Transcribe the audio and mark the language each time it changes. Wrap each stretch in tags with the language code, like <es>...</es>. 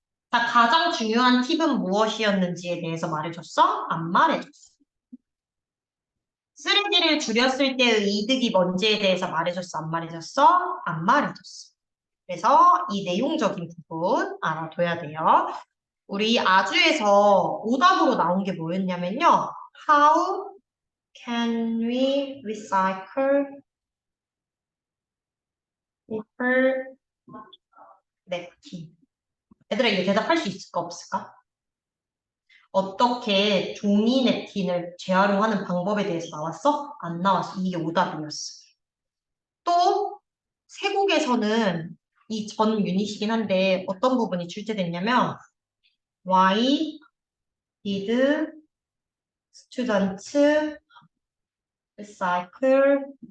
<ko>자, 가장 중요한 팁은 무엇이었는지에 대해서 말해줬어? 안 말해줬어. 쓰레기를 줄였을 때의 이득이 뭔지에 대해서 말해줬어? 안 말해줬어? 안 말해줬어. 그래서 이 내용적인 부분 알아둬야 돼요. 우리 아주에서 오답으로 나온 게 뭐였냐면요.</ko> <en>How can we recycle paper napkin?</en> <ko>얘들아, 이거 대답할 수 있을까, 없을까? 어떻게 종이 냅킨을 재활용하는 방법에 대해서 나왔어? 안 나왔어. 이게 오답이었어. 또 세국에서는 이 전 유닛이긴 한데 어떤 부분이 출제됐냐면</ko> <en>Why did students recycle?</en>